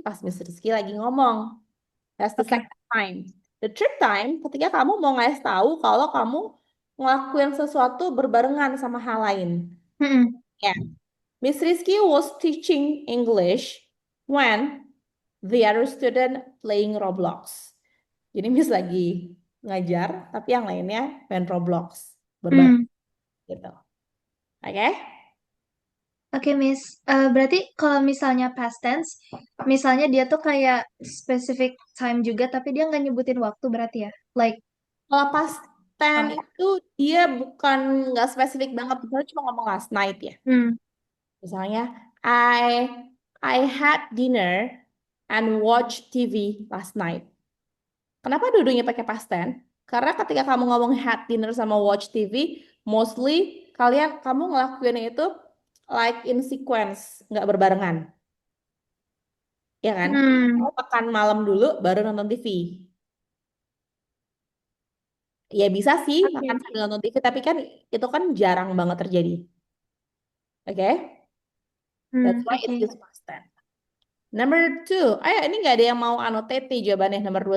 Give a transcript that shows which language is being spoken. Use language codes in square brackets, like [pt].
[id] Pas Miss Rizky lagi ngomong. [en] That's the second time. The third time, [id] ketika kamu mau ngasih tahu kalau kamu ngelakuin sesuatu berbarengan sama hal lain. Ya. [en] Miss Rizky was teaching English when the other student playing Roblox. [id] Jadi Miss lagi ngajar, tapi yang lainnya main Roblox. Berbareng. Gitu. Oke? Oke, Miss. Berarti kalau misalnya past tense, misalnya dia tuh kayak specific time juga, tapi dia nggak nyebutin waktu berarti ya? Like, Kalau past tense itu dia bukan nggak spesifik banget, misalnya cuma ngomong last night ya. [en] Misalnya, I had dinner and watched TV last night. [id] Kenapa dua-duanya pakai past tense? Karena ketika kamu ngomong had dinner sama watch TV, mostly kamu ngelakuinnya itu [en] like in sequence, [id] nggak berbarengan. Ya kan? Kamu makan malam dulu, baru nonton TV. Ya bisa sih makan sambil nonton TV, tapi kan itu kan jarang banget terjadi. Oke? [en] That's why it's just past tense. Number 2. [id] Ayo, ini nggak ada yang mau annotate nih jawabannya nomor 2